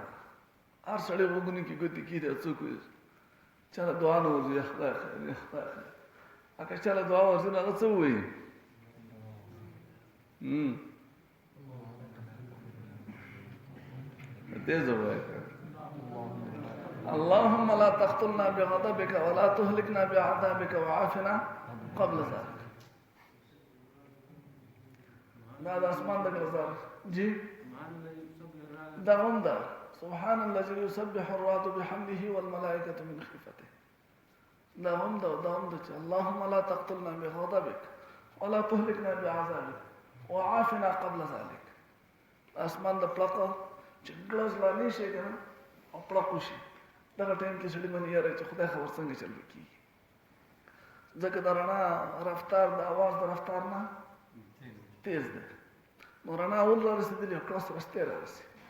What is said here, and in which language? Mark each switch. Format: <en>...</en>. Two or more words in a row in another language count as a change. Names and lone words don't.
<ps>هر سړی غوږونه کې ګوتې کېږي، څوک وایي چاله دعا نه وځي، خدای خیر خدای خیر. که چاله دعا ورځي نو هغه څه ووایي؟ تیز ووایي</ps> <ar>اللهم لا تقتلنا بغضبك ولا تهلكنا بعذابك وعافنا قبل ذلك.</ar> <ps>دا د اسمان د ګرځار جی دا هم دا</ps> <ar>سبحان الذي يسبح الرعد بحمده والملائكة من خيفته.</ar> <ps>دا هم دا چې</ps> <ar>اللهم لا تقتلنا بغضبك ولا تهلكنا بعذابك وعافنا قبل ذلك.</ar> <ps>اسمان د پړق چې ګلز لانی شي کنه او پړق شي، دغه ټایم کې سړي باندې یاره چې خدای خبر څنګه چل کېږي. ځکه د رڼا رفتار د اواز د رفتار نه تیز دی. نو رڼا اول را رسېدلې او کړس رستی را رسي.</ps>